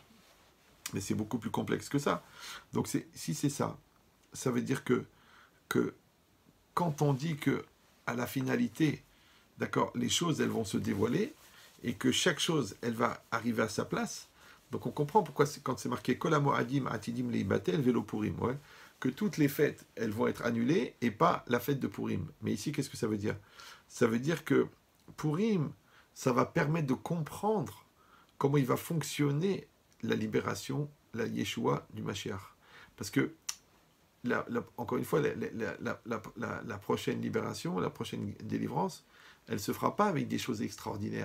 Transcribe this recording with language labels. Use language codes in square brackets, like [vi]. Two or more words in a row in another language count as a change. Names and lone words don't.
[fr] Mais c'est beaucoup plus complexe que ça. Donc si c'est ça, ça veut dire que quand on dit que à la finalité, d'accord, les choses elles vont se dévoiler et que chaque chose elle va arriver à sa place. Donc on comprend pourquoi quand c'est marqué [he] כל המועדים עתידים ליבטל ולא פורים, [fr] ouais, que toutes les fêtes elles vont être annulées et pas la fête de Purim. Mais ici qu'est-ce que ça veut dire? Ça veut dire que Purim, ça va permettre de comprendre comment il va fonctionner la libération, la Yeshua du Mashiach. Parce que encore une fois, la prochaine libération, la prochaine délivrance, elle ne se fera pas avec des choses extraordinaires.